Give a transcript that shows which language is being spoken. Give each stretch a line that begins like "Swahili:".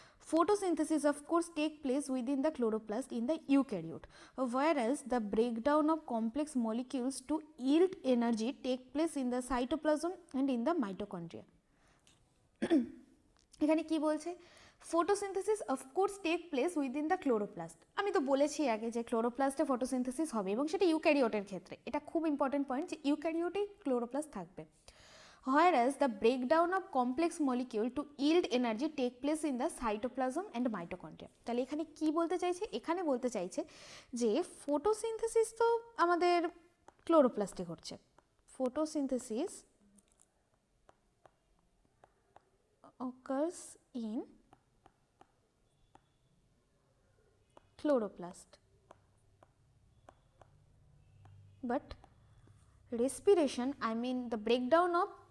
English: Photosynthesis of course take place within the chloroplast in the eukaryote, whereas the breakdown of complex molecules to yield energy take place in the cytoplasm and in the mitochondria.
Bangla: এখানে কি বলছে,
English: Photosynthesis of course take place within the chloroplast.
Bangla: আমি তো বলেছি আগে যে ক্লোরোপ্লাস্টে photosynthesis হবে এবং সেটা ইউক্যারিওটের ক্ষেত্রে। এটা খুব ইম্পর্টেন্ট পয়েন্ট যে ইউক্যারিওটেই ক্লোরোপ্লাস্ট থাকবে।
English: Whereas the breakdown of complex molecule to yield energy take place in the cytoplasm and mitochondria.
Bangla: তাহলে এখানে কি বলতে চাইছে? এখানে বলতে চাইছে যে ফটোসিনথেসিস তো আমাদের ক্লোরোপ্লাস্টে ঘটছে।
English: photosynthesis occurs in chloroplast, but respiration, I mean the breakdown of